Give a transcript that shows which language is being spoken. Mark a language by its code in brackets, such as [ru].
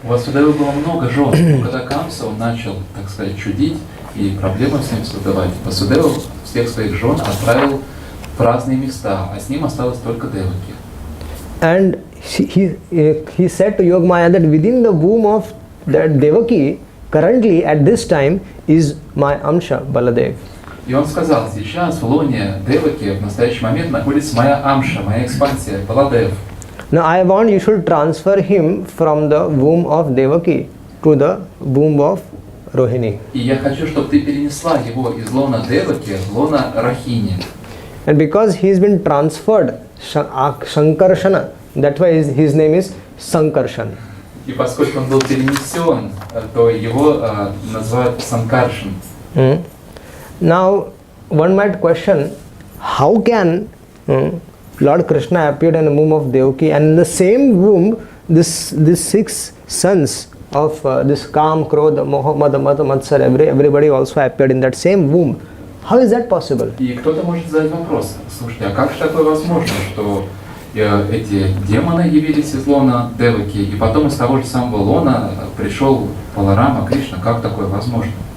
[ru] У Васудевы было много жен, но когда Камса он начал, так сказать, чудить и проблемы с ним создавать, Васудева всех своих жен отправил в разные места, а с ним осталось только Деваки. [en] And he said to Yogamaya that within the womb of that Devaki, currently at this time, is my Amsha, Baladev. [ru] И он сказал: сейчас в лоне Деваки в настоящий момент находится моя Амша, моя экспансия, Баладев. [en] Now I want you should transfer him from the womb of Devaki to the womb of Rohini. [ru] И я хочу, чтобы ты перенесла его из лона Деваки в лона Рахини. [en] And because he's been transferred, Shankarshana, that's why his name is Sankarshan. [ru] И поскольку он был перенесен, то его называют Санкаршин. [en] Now, one might question, how can Lord Krishna appeared in the womb of Devaki, and in the same womb, these 6 sons of this Kam, Krodha, Moha, Mada, Mata, Matsar, everybody also appeared in that same womb. How is that possible? [ru] И кто-то может задать вопрос, слушайте, а как же такое возможно, что эти демоны явились из лона Деваки, и потом из того же самого лона пришел Баларама, Кришна, как такое возможно?